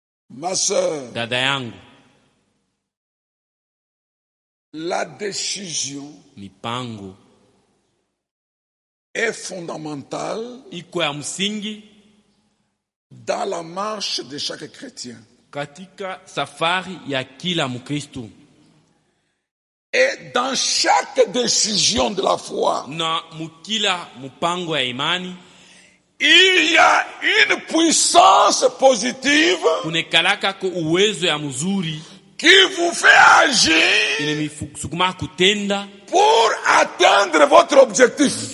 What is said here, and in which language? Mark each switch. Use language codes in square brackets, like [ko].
[fr] Ma sœur. [sw] Dada yangu. [fr] La décision [sw] mipango [fr] est fondamentale [sw] iko ya msingi [fr] dans la marche de chaque chrétien [sw] katika safari ya kila mkristo [fr] et dans chaque décision de la foi [sw] na mukila mpango ya imani [fr] il y a une puissance positive [sw] unekalaka ko uwezo ya mzuri [fr] qui vous fait agir pour atteindre votre objectif.